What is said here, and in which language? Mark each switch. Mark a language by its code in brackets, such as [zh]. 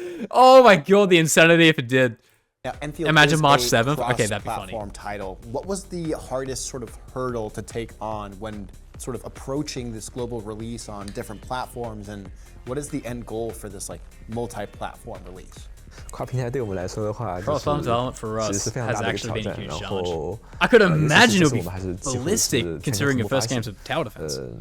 [en] Oh my god, the insanity if it did. Now, Endfield imagine March 7th. Okay, that'd be funny. Platform title. What was the hardest sort of hurdle to take on when sort of approaching this global release on different platforms, and what is the end goal for this like multi-platform release? [zh] 跨平台对我们来说的话，其实是非常大的一个挑战。然后 [en] I could imagine it would be ballistic considering your first game's tower defense.